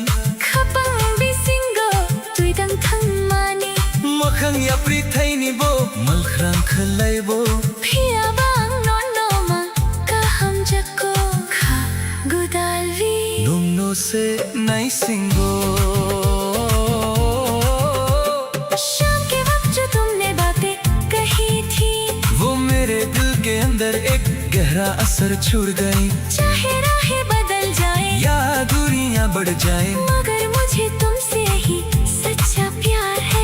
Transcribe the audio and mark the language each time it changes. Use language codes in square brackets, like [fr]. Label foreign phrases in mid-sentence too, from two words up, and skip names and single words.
[trp] khapang bisingo tuidang thang mani makhang ya pri thaini bo malkhrang khlai bo phia bang no no ma ka ham jako kha gudalvi num no se nai singo [hi] शाम के वक्त जो तुमने बातें कही थी वो मेरे दिल के अंदर एक गहरा असर छोड़ गई। चाहे राहें बदल जाए या दूरियां बढ़ जाए, मगर मुझे तुमसे ही सच्चा प्यार है।